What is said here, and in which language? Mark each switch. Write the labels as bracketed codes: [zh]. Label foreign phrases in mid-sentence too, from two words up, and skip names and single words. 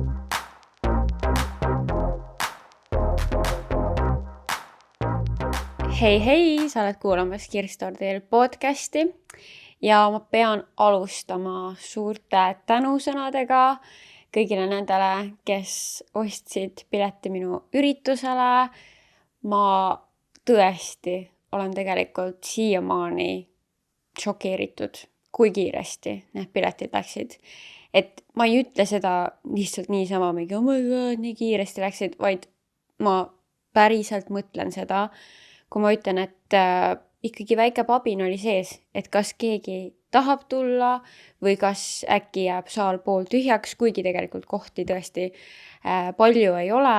[et] Hei, sa oled kuulamas Kirstordil podcasti ja ma pean alustama suurte tänusõnadega kõigile nendele, kes ostsid pileti minu üritusele. Ma tõesti olen tegelikult siiamaani šokeeritud, kui kiiresti need piletid läksid. Et ma ei ütle seda lihtsalt niisama, mingi [en] oh my god, [et] nii kiiresti läksid, vaid ma päriselt mõtlen seda, kui ma ütlen, et ikkagi väike pabin oli sees, et kas keegi tahab tulla või kas äkki jääb saal pool tühjaks, kuigi tegelikult kohti tõesti palju ei ole.